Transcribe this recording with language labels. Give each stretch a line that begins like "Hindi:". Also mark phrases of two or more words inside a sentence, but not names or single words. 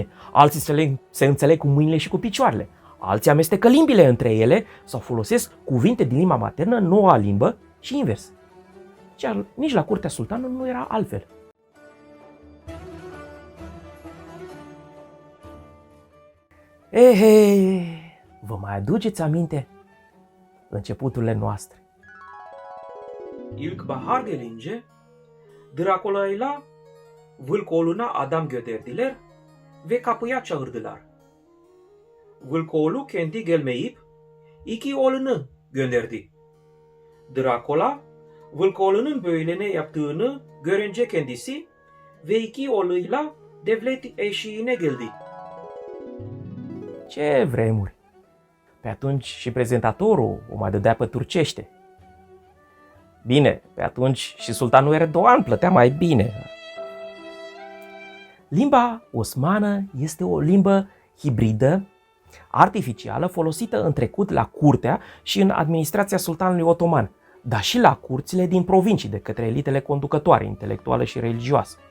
Romanian: Alții se înțeleg cu mâinile și cu picioarele. Alții amestecă limbile între ele sau folosesc cuvinte din limba maternă în noua limbă și invers. Nici la curtea sultanului nu era altfel. Vă mai aduceți aminte începuturile noastre?
Turkish: İlk bahar gelince Drakulayla Vılkoğlu'na adam gönderdiler ve kapıya çağırdılar. Vılkoğlu kendi gelmeyip iki oğlunu gönderdi. Dracula Vılkoğlu'nun böyle ne yaptığını görünce kendisi ve iki oğluyla devlet eşiğine geldi.
Romanian: Ce vremuri! Pe atunci și prezentatorul o mai dădea pe turcește. Bine, pe atunci și sultanul Erdogan plătea mai bine. Limba osmană este o limbă hibridă, artificială, folosită în trecut la curtea și în administrația sultanului otoman, dar și la curțile din provincii de către elitele conducătoare, intelectuale și religioase.